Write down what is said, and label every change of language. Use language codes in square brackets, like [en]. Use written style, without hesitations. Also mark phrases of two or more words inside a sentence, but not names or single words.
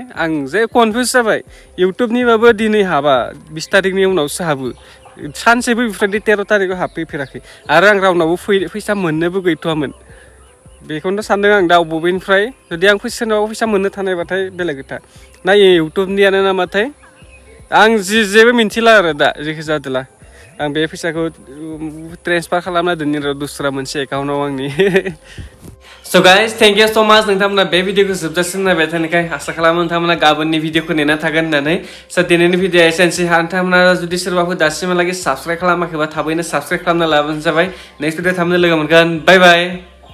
[brx] आं जे कनफिउज जाबाय इउटुबनिबाबो दिनै हाबा 20 तारिखनि उनावसो हाबो सानसेबो बेफोरबायदि 13 तारिखआव हाबफैफेराखै आरो आं रावनावबो फैसा मोननोबो गैथ'वामोन बेखौनो सानदों आं दा बबेनिफ्राय जुदि आं सोरनावबा फैसा मोननो थानायबाथाय बेलेग खोथा ना इउटुबनियानो नामाथाय आं जेबो मिन्थिला आरो दा जेखि जादोला आं बे फैसाखौ ट्रेन्सफार खालामना दोननि र' दस्रा मोनसे एकाउन्टाव आंनि [en] So guys thank you so much [brx] नोंथांमोना बे भिडिअखौ जोबजासिम नायबाय थानायखाय आसा खालामो नोंथांमोना गाबोननि भिडिअखौ नेना थागोन होननानै स' दिनैनि भिडिअआ एसेनोसै नोंथांमोना जुदि सोरबाफोर दासिमहालागै साबस्क्राइब खालामाखैबा थाबैनो साबस्क्राइब खालामना लाबानो जाबाय [en] next video [brx] थाबैनो लोगो मोनगोन [en] bye bye